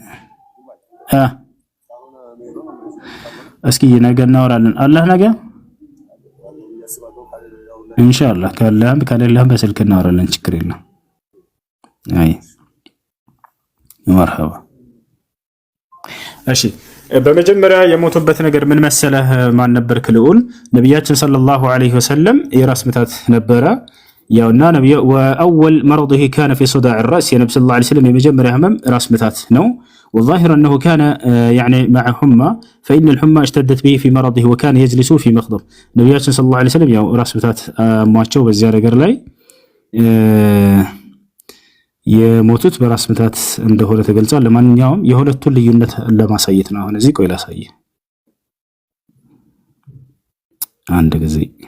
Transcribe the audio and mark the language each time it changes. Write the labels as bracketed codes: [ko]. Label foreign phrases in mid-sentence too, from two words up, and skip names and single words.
[am] እስኪ ነገ እናወራለን። አላህ ነገ ኢንሻአላህ ካለህም ከሌለህም በስልክ እናወራለን። ችግር የለም። አይ መርሐባ። እሺ በመጀመሪያ የሞቱበት ነገር ምን መሰለህ? ማን ነበር ክልኡን? ነብያችን [ar] صلى الله عليه وسلم [am] የራስ ምታት ነበረ። ያውና ነብዩ [ar] وأول مرضه كان في صداع الراس [am] የነብዩ [ar] صلى الله عليه وسلم [am] የመጀመሪያ ህመም ራስ ምታት ነው። [ar] والظاهر انه كان يعني مع حمى فان الحمى اشتدت به في مرضه وكان يجلس في مخضب [am] ነብያችን [ar] صلى الله عليه وسلم [am] ያው ራስ ምታት አሟቸው በዚያ ነገር ላይ የሞቱት በራስ ምታት እንደሆነ ተገልጿል። ለማንኛውም የሁለቱን ልዩነት ለማሳየት ነው። አሁን እዚህ ቆይ ላሳየህ አንድ ጊዜ